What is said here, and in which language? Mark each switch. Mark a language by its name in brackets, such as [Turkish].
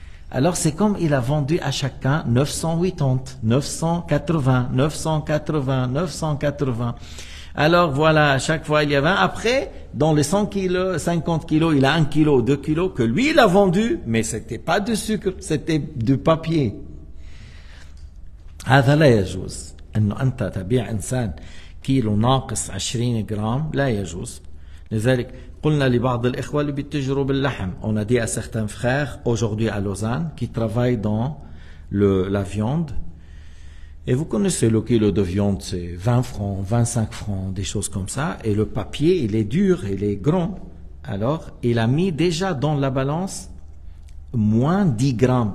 [French] Alors c'est comme il a vendu à chacun 980, 980, 980, 980. Alors voilà, à chaque fois il y a 20. Après, dans les 100 kilos, 50 kilos, il a 1 kilo, 2 kilos que lui il a vendu, mais c'était pas de sucre, c'était du papier. [Arabic] هذا لا يجوز انه انت تبيع انسان كيلو ناقص 20 جرام لا يجوز. لذلك قلنا لبعض الإخوة اللي بيتجروا باللحم. [French] On a dit à certains frères aujourd'hui à Lausanne qui travaillent dans la viande. Et vous connaissez le kilo de viande, c'est 20 francs, 25 francs, des choses comme ça. Et le papier, il est dur, il est grand. Alors, il a mis déjà dans la balance moins 10 grammes.